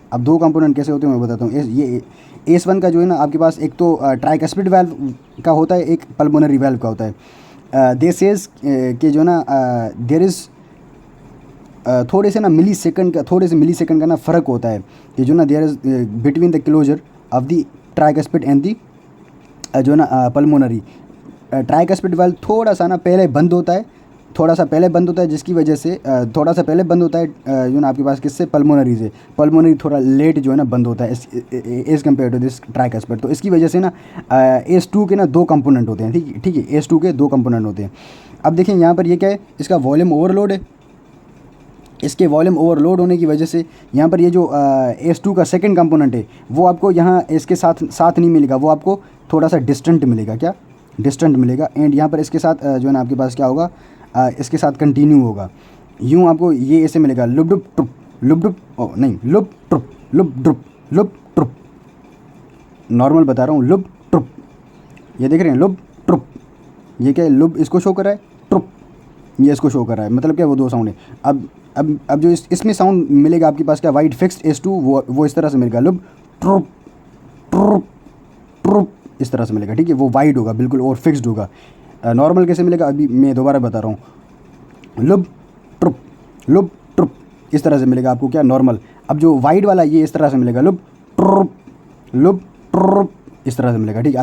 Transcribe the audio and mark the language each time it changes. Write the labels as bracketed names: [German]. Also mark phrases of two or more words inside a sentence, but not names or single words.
[Hindi] अब 2 कंपोनेंट कैसे होते हैं मैं बताता हूँ। ये S1 का जो है ना आपके पास एक तो [English] tricuspid valve [Hindi] का होता है, एक [English] pulmonary valve [Hindi] का होता है। [English] this is [Hindi] कि जो ना [English] there is [Hindi] थोड़े से [English] milli second [Hindi] का ना फ़र्क होता है कि जो ना [English] there is between the closure of the tricuspid and the [Hindi] जो ना पल्मोनरी। ट्राइकस्पिड वाल्व थोड़ा सा ना पहले बंद होता है, जिसकी वजह से थोड़ा सा पहले बंद होता है जो ना आपके पास किससे, पल्मोनरी से। पल्मोनरी थोड़ा लेट जो है ना बंद होता है [English] as compare to this tricuspid. [Hindi] तो इसकी वजह से ना S2 के ना 2 कंपोनेंट होते हैं, ठीक है, S2 के 2 कंपोनेंट होते हैं। अब देखें यहाँ पर ये क्या है, इसका [English] volume overload [Hindi] है, इसके [English] volume overload [Hindi] होने की वजह से यहाँ पर ये जो S2 का [English] second component [Hindi] है वो आपको यहाँ इसके साथ नहीं मिलेगा, वो आपको थोड़ा सा डिस्टेंट मिलेगा, क्या डिस्टेंट मिलेगा। एंड यहाँ पर इसके साथ जो है ना आपके पास क्या होगा, इसके साथ कंटिन्यू होगा, यूँ आपको ये ऐसे मिलेगा, लुप डुप ट्रुप, लुप डुप नहीं, लुप ट्रुप, लुप ड्रुप, लुप ट्रुप, नॉर्मल बता रहा हूँ, लुप ट्रुप, ये देख रहे हैं, लुप ट्रुप, ये क्या है, लुप इसको शो कर रहा है, ट्रुप ये इसको शो कर रहा है, मतलब क्या, वो 2 साउंड है। अब जो इसमें साउंड मिलेगा आपके पास क्या, [English] wide fixed S2 [Hindi] वो इस तरह से मिलेगा, लुप ट्रुप ट्रुप ट्रुप, इस तरह से मिलेगा, ठीक है, वो वाइड होगा बिल्कुल और फिक्स्ड होगा। नॉर्मल कैसे मिलेगा, अभी मैं दोबारा बता रहा हूँ, लुप ट्रुप इस तरह से मिलेगा आपको क्या, नॉर्मल। अब जो वाइड वाला ये इस तरह से मिलेगा, लुप ट्रुप इस तरह से मिलेगा, ठीक है।